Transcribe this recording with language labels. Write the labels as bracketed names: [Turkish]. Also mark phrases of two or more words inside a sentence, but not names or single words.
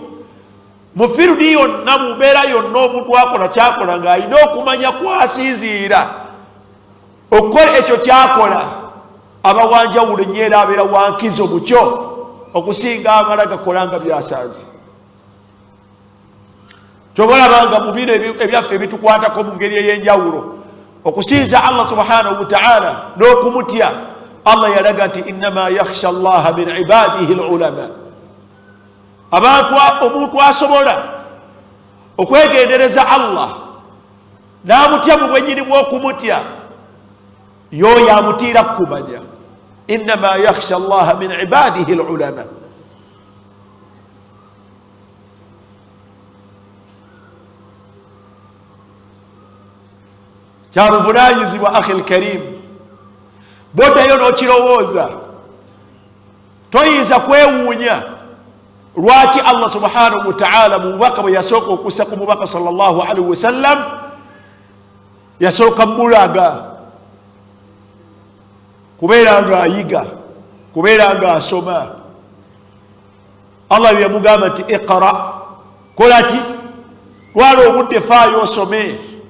[Ganda] Mu firudi yonna, mu mbeera yonna omuntu akola kyakola ng'alina okumanya kwasinziira okukola ekyo kyakola, aba wanjawulo nnyo era abeera wankizo mu kyo okusinga amala gakola nga byasanze. Kyobalabanga mu bino ebyaffe ebitukwatako mu ngeri ey'enjawulo okusinza [Arabic] الله سبحانه وتعالى [Ganda] n'okumutya. Allah yalaga nti [Arabic] إنما يخشى الله من عباده العلماء. [Ganda] Omuntu asobola okwegendereza Allah n'amutya mu bwennyini bw'okumutya, y'oyo amutiira kumanya. [Arabic] إنما يخشى الله من عباده العلماء. [Ganda] Kyabuvunaanyizibwa [Arabic] أخي الكريم, [Ganda] boddayo n'okirowooza, toyinza kwewuunya lwaki [Arabic] الله سبحانه وتعالى [Ganda] mu bubaka bwe yasooka okussa ku mubaka [Arabic] صلى الله عليه وسلم [Ganda] yasooka mulaga kubeera nga ayiga, kubeera nga asoma. Allah yamugamba nti iqra, kola ki, twala obudde faayo osome.